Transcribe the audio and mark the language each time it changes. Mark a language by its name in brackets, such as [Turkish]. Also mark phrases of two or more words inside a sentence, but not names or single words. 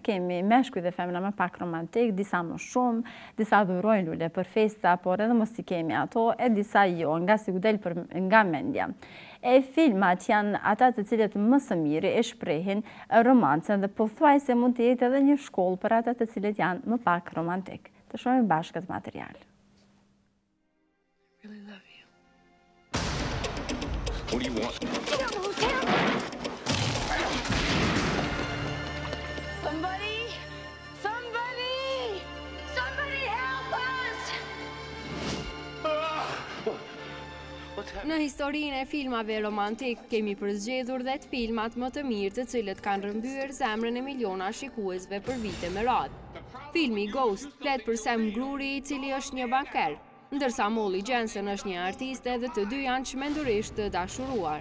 [Albanian] Kemi meshkuj dhe femra më pak romantik, disa më shumë, disa dhurojnë lule për festa, por edhe mos i kemi ato, e disa jo, nga si u del nga mendja. E filmat janë ata të cilët më së miri e shprehin romancën dhe pothuajse mund të jetë edhe një shkollë për ata të cilët janë më pak romantik. Të shohim bashkë këtë material. [English] Really love you. What do you want? Somebody help us! [Albanian] Në historinë e filmave romantik kemi përzgjedhur 10 filmat më të mirë të cilët kanë rrëmbyer zemrën e miliona shikuesve për vite me radhë. Filmi Ghost flet për Sam Gruri, i cili është një banker, ndërsa Molly Jensen është një artiste dhe të dy janë çmendurisht të dashuruar.